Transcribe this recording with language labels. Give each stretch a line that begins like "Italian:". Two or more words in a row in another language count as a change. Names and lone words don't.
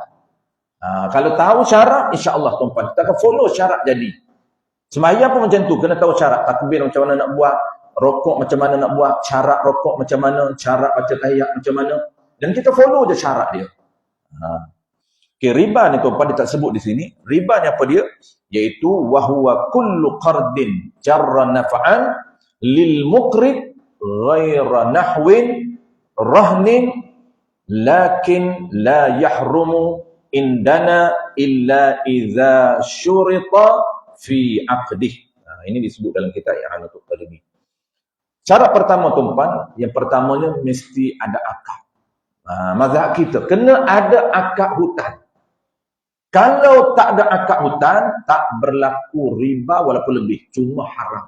Malay: Kalau tahu syarat, insya-Allah tuan-tuan. Kita akan follow syarat jadi. Sembahyang pun macam tu. Kena tahu syarat. Takbir macam mana nak buat. Rokok macam mana nak buat. Syarat rokok macam mana. Syarat baca tahiyat macam mana. Dan kita follow je syarat dia. Okay, riba ni tuan-tuan dia tak sebut di sini. Riba ni apa dia?
Arabic: Iaitu وهو كل قرض جر نفعا للمقرض غير نحو رهن لكن لا يحرم عندنا إلا إذا شرط في عقده.
Malay: Ini disebut dalam kitab I'anatul Talibin. Syarat pertama tuan-tuan, yang pertamanya mesti ada akad. Mazhab kita kena ada akad hutang. Kalau tak ada akad hutang, tak berlaku riba walaupun lebih, cuma haram.